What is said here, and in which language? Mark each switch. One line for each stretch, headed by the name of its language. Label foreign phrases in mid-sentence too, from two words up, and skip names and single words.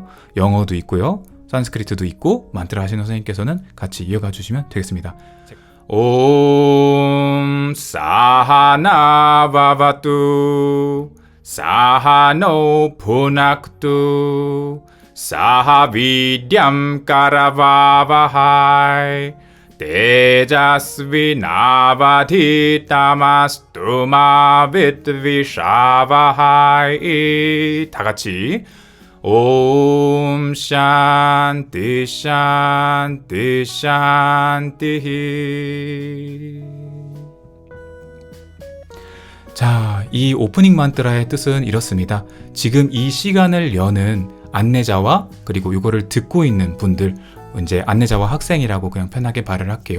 Korean: 영어도 있고요. 산스크리트도 있고 만트라 하시는 선생님께서는 같이 이어가 주시면 되겠습니다.
Sanskrit: ॐ सहना ववतु सहनौ भुनक्तु 사하비dyam karavavahai Tejasvinavadhitamastu mavidvishavahai.
Korean: 다 같이
Sanskrit: ॐ शान्ति शान्ति शान्ति.
Korean: 자, 이 오프닝 만트라의 뜻은 이렇습니다. 지금 이 시간을 여는 안내자와 그리고 이거를 듣고 있는 분들, 이제 안내자와 학생이라고 그냥 편하게 말을 할게요.